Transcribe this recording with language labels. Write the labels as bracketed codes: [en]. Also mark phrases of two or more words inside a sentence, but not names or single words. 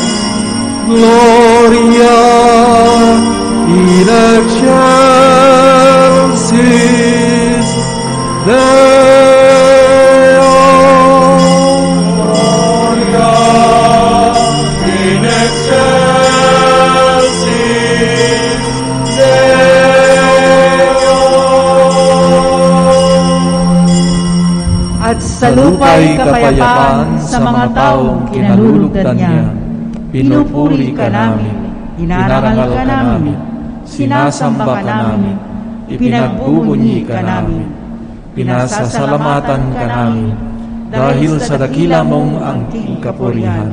[la] Gloria in excelsis Deo. Gloria in excelsis Deo. [tl] At sa lupa'y kapayapaan sa mga taong kinalulugdan niya. Pinupuri ka namin, inarangal ka namin, sinasamba ka namin, ipinagbubunyi ka namin, pinasasalamatan ka namin, dahil sa dakila mong angking kapurihan.